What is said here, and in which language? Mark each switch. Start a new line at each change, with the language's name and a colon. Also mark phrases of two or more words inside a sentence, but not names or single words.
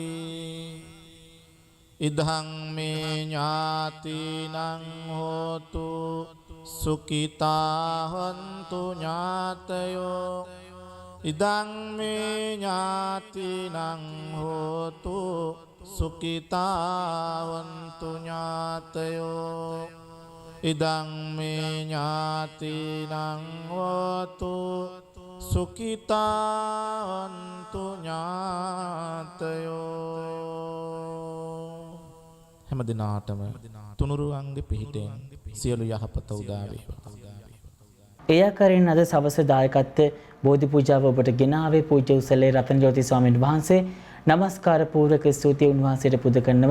Pali: ඉදං මේ ඥාතිනං හෝතු සුඛිතා හොන්තු ඥාතයෝ ඉදං මේ ඥාතිනං හෝතු සුඛිතා හොන්තු ඥාතයෝ ඉදං මේ ඥාතිනං හෝතු සුඛිතා හොන්තු ඥාතයෝ
Sinhala: හැම දිනාටම තුනුරුවන්ගේ පිහිටෙන් සියලු යහපත උදා වේවා. ඒ ආකාරයෙන් අද සවස දායකත්වයේ බෝධි පූජාව ඔබට ගෙනාවේ පූජ්‍ය උසලේ රතනජෝති ස්වාමීන් වහන්සේ. නමස්කාර පූර්වක ස්තුතිය උන්වහන්සේට පුද කරනවා.